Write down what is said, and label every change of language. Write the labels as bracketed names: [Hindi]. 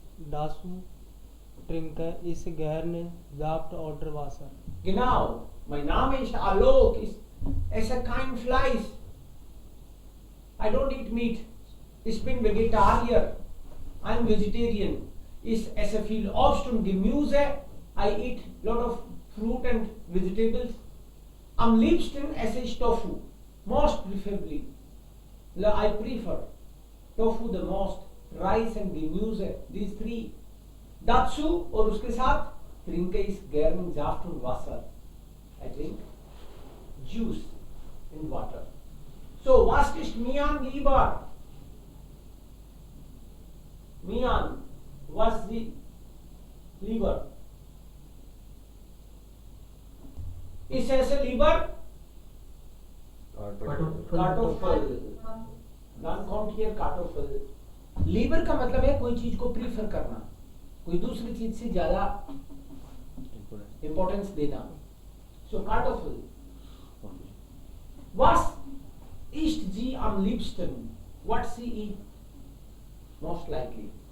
[German] Dazu trinke ich gerne Saft oder Wasser. Genau. Mein Name ist Alok. Ich esse kein Fleisch. [English] I don't eat meat. [German] Ich bin Vegetarier. [English] I'm vegetarian. [German] Ich esse viel Obst und Gemüse. [English] I eat lot of fruit and vegetables. [German] Am liebsten esse ich Tofu. [English] Most preferably. I prefer tofu the most. Rice and Gemüse. These 3. [German] Dazu [Hindi] और उसके साथ [German] trinke ich gern Saft und Wasser. [English] I drink juice and water. [German] So, was ist Mian lieber? Mian, was sie lieber? Ich esse lieber Kartoffel. Dann kommt hier Kartoffel. [Hindi] Liver का मतलब है कोई चीज को prefer करना, कोई दूसरी चीज से ज्यादा इंपॉर्टेंस देना. [German] So Kartoffel. Was isst sie am liebsten? [English] What she eat most likely?